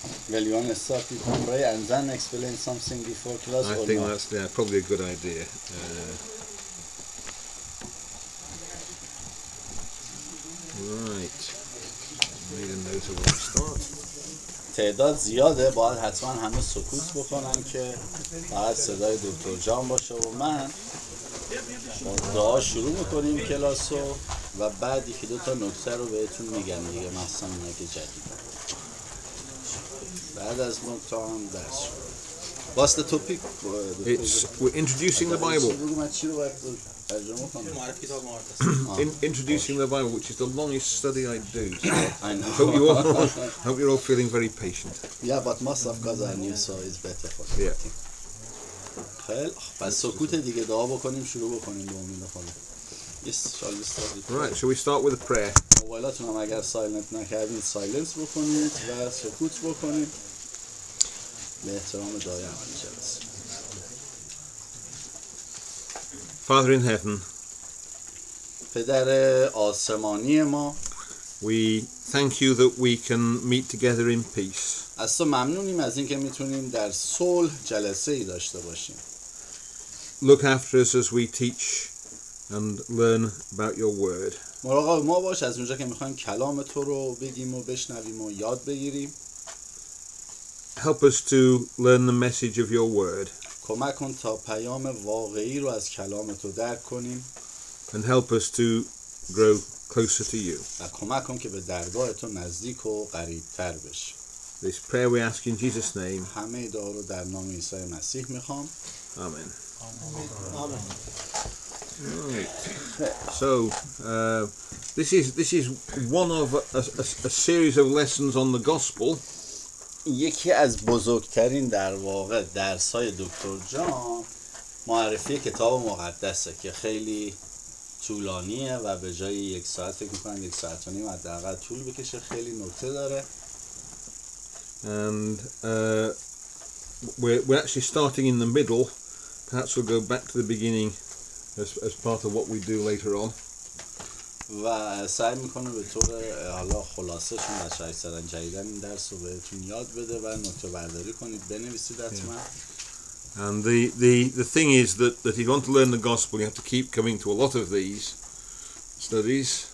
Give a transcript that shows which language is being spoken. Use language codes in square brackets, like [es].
[en] well, you want to start with prayer and then explain something before class I or think not? that's probably a good idea. Right. Made a note of where to start. [fa] تعداد زیاده، باید حتما همه سکوت بکنن که فقط صدای دکتر جان باشه و من با دعا شروع میکنیم کلاسو و بعد یکی دو تا نکته رو بهتون میگم دیگه، مثلا اینا که جدید بعد از نکته هم درس شد. [en] What's the topic? We're introducing the Bible. [fa] بگو من چی رو باید ترجمه کنم؟ [en] Introducing the Bible, which is the longest study I do. So I know. hope you're all feeling very patient. Yeah, but most of guys are new, so it's better for them. Yeah. [fa] خیلی پس سکوت دیگه، دعا بکنیم شروع بکنیم به امید خدا. [en] Yes, shall we start with Right, so we start with a prayer. [fa] موبایلاتون هم اگر سایلنت نکردید سایلنس بکنید و سکوت بکنید به احترام دعای اول جلسه. [en] Father in heaven, [fa] پدر آسمانی ما، [en] we thank you that we can meet together in peace. [fa] از تو ممنونیم از اینکه میتونیم در صلح جلسه ای داشته باشیم. [en] Look after us as we teach and learn about your word. [fa] مراقب ما باش از اونجا که میخوایم کلام تو رو بگیم و بشنویم و یاد بگیریم. [en] Help us to learn the message of your word. [fa] کمک کن تا پیام واقعی رو از کلام تو درک کنیم. [en] And help us to grow closer to you. [fa] و کمک کن که به درگاه تو نزدیک و قریب تر بشیم. [en] This prayer we ask in Jesus' name. [fa] همه دعا رو در نام عیسی مسیح میخوام. [en] Amen. Amen. Right. So, this is one of a series of lessons on the gospel. [fa] یکی از بزرگترین در واقع درس‌های دکتر جان معرفی کتاب مقدسه که خیلی طولانیه و به جای 1 ساعت فکر میکنم 1 ساعت و نیم حداقل طول بکشه. خیلی نکته داره. [en] And we're actually starting in the middle. Perhaps we'll go back to the beginning as part of what we do later on. [fa] و سعی میکنه به طور حالا خلاصه، چون بچه‌های اکثرا جدیدن این درس رو بهتون یاد بده و نکته برداری کنید، بنویسید حتما. [en] And the thing is that if you want to learn the gospel, you have to keep coming to a lot of these studies.